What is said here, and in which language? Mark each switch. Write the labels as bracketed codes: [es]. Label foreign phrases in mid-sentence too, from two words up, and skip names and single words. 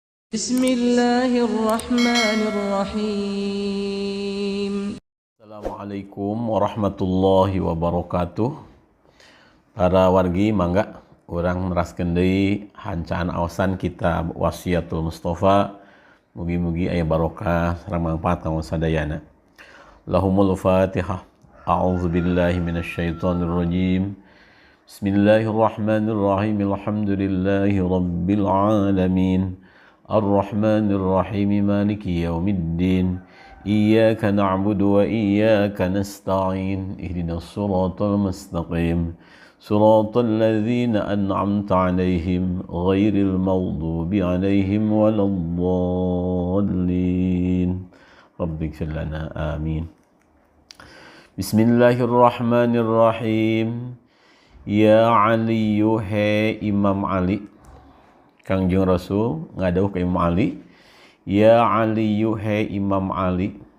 [ar] بسم الله الرحمن الرحيم. السلام عليكم ورحمة الله وبركاته. [su] Para wargi mangga urang neraskeun deui hancaan aosan kitab Wasiatul Mustofa. Mugi-mugi aya barokah sareng mangpaat kanggo sadayana. [ar] لهم الفاتحة. أعوذ بالله من الشيطان الرجيم. بسم الله الرحمن الرحيم. الحمد لله رب العالمين. الرحمن الرحيم مالك يوم الدين. إياك نعبد وإياك نستعين. اهدنا الصراط المستقيم. صراط الذين أنعمت عليهم غير المغضوب عليهم ولا الضالين. رب اغفر لنا آمين. بسم الله الرحمن الرحيم. [su] Ya Ali he Imam Ali. Kangjeng Rasul ngadauh ka Imam Ali, ya Ali he Imam Ali,